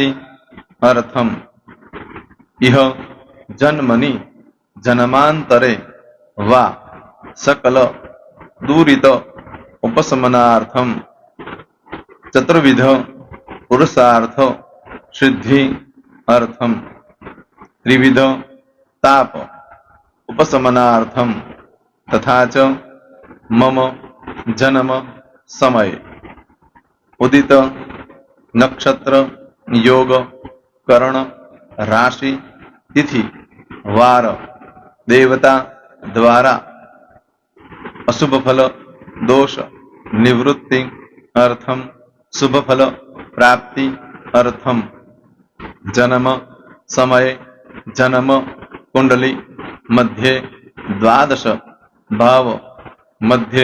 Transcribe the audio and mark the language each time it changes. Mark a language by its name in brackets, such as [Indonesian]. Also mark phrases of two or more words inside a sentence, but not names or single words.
[Sanskrit] અર્થમ ઇહ જન્મની જન્માંતરે વા સકલ દૂરિત ઉપશમનાર્થમ ચતુર્વિધ પુરુષાર્થ સિદ્ધિ અર્થમ ત્રિવિધ તાપ ઉપશમનાર્થમ તથા ચ મમ જન્મ સમય ઉદિત નક્ષત્ર યોગ કરણ રાશિ તિથિ વાર देवता द्वारा अशुभ फल दोष निवृत्ति अर्थम शुभ फल प्राप्ति अर्थम जन्म समय जन्म कुंडली मध्ये द्वादश भाव मध्ये